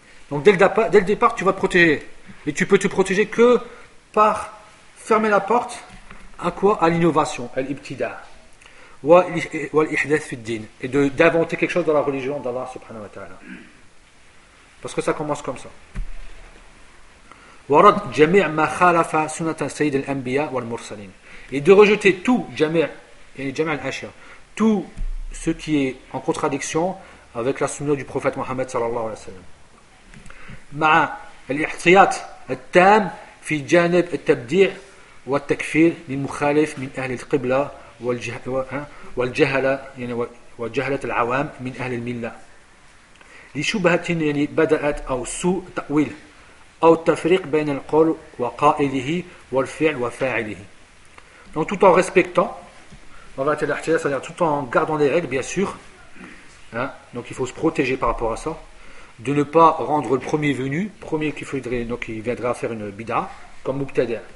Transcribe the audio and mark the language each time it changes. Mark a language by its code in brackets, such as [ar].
[fr] Donc dès le départ, tu vas te protéger. Et tu peux te protéger que par fermer la porte à quoi ? À l'innovation. [ar] Al-ibtida. Wal-ihdath fi din. [fr] Et d'inventer quelque chose dans la religion d'Allah subhanahu wa ta'ala. Parce que ça commence comme ça. [ar] ورد جميع ما خالف سنة سيد الأنبياء والمرسلين. [fr] Et de rejeter tout [ar] جميع الأشياء, [fr] tout ce qui est en contradiction avec la sunna du prophète Mohammed sallallahu alayhi wa sallam. [ar] مع الاحتياط التام في جانب التبديع والتكفير للمخالف من أهل القبلة والجهلة يعني وجهلة العوام من أهل الملة. لشبهة يعني بدأت أو سوء تأويل ou tafriq bayna al-qawl wa qa'ilihi wa al-fi'l wa fa'ilihi. [fr] Donc tout en respectant, c'est-à-dire tout en gardant les règles, bien sûr, hein, donc il faut se protéger par rapport à ça, de ne pas rendre le premier venu, premier qui faudrait, donc il viendra faire une bid'a, comme mubtada.